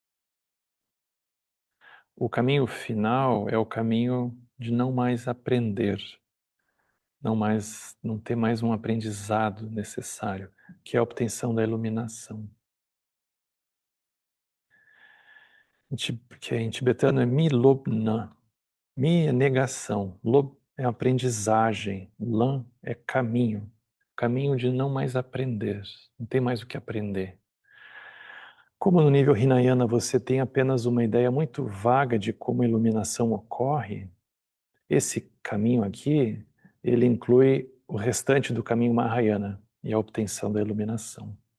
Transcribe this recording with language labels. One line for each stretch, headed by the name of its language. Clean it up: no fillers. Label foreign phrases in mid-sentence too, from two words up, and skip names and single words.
Portuguese: O caminho final é o caminho de não mais aprender, não ter mais um aprendizado necessário, que é a obtenção da iluminação. Que em tibetano é
Tibetan: མི་སློབ་ན.
Portuguese: Mi é negação, lob é aprendizagem, lan é caminho, caminho de não mais aprender, não tem mais o que aprender. Como no nível Hinayana você tem apenas uma ideia muito vaga de como a iluminação ocorre, esse caminho aqui, ele inclui o restante do caminho Mahayana e a obtenção da iluminação.